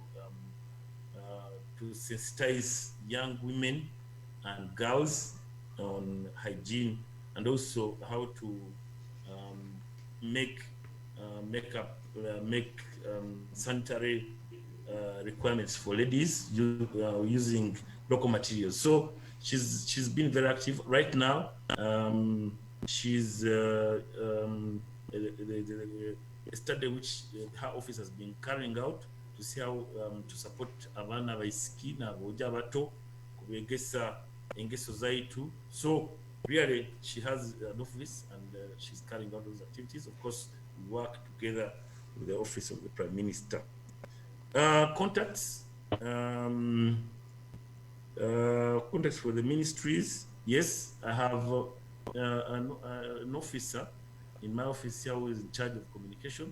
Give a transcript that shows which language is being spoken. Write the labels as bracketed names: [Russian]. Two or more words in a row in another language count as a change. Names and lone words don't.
[English] sensitize young women and girls on hygiene, and also how to make sanitary requirements for ladies using local materials. So she's been very active right now. She's a study which her office has been carrying out to see how to support [Nyoro] abana baisiki na boja bato kubegesa engeso zaitu. [English] So really she has an office, and she's carrying out those activities. Of course, we work together with the office of the Prime Minister. Contacts for the ministries. Yes, I have an officer in my office here who is in charge of communication.